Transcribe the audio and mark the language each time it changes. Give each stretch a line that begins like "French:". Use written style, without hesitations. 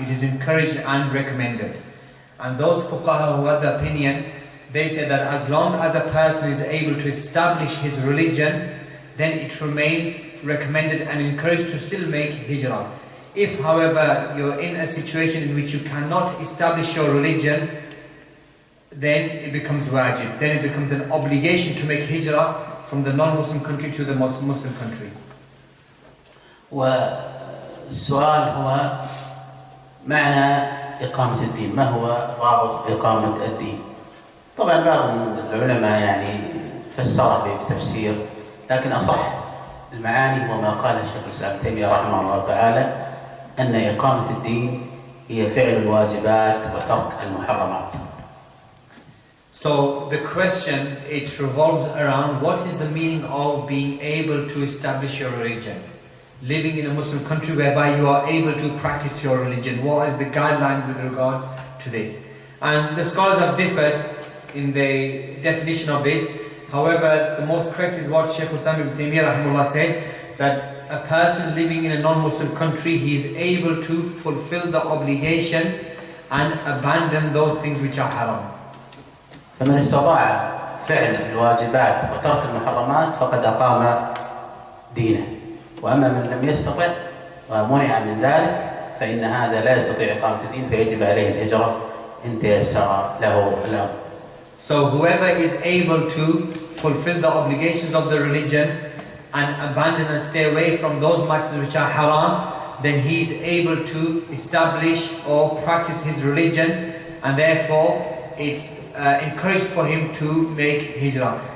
English: It is encouraged and recommended. And those fuqaha who had the opinion, they said that as long as a person is able to establish his religion, then it remains recommended and encouraged to still make hijrah. If, however, you're in a situation in which you cannot establish your religion, then it becomes wajib. Then it becomes an obligation to make hijrah from the non-Muslim country to the Muslim country.
Arabic: والسؤال هو معنى إقامة الدين، ما هو ضابط إقامة الدين؟ طبعا بعض العلماء يعني فسره بتفسير، لكن أصح المعاني هو ما قاله الشيخ الإسلام ابن تيمية رحمه الله تعالى أن إقامة الدين هي فعل الواجبات وترك المحرمات.
English: So the question, it revolves around what is the meaning of being able to establish your religion. Living in a Muslim country whereby you are able to practice your religion. What is the guidelines with regards to this? And the scholars have differed in the definition of this. However, the most correct is what Sheikh Musabi ibn Taymiyyah rahimahullah said, that a person living in a non-Muslim country, he is able to fulfill the obligations and abandon those things which are haram.
Arabic: فمن استطاع فعل الواجبات وترك المحرمات فقد أقام دينه، وأما من لم يستطع ومنع من ذلك فإن هذا لا يستطيع إقامة الدين فيجب عليه الهجرة إن تيسر له الأمر.
English: So whoever is able to fulfill the obligations of the religion and abandon and stay away from those matters which are haram, then he is able to establish or practice his religion, and therefore it's encouraged for him to make hijrah.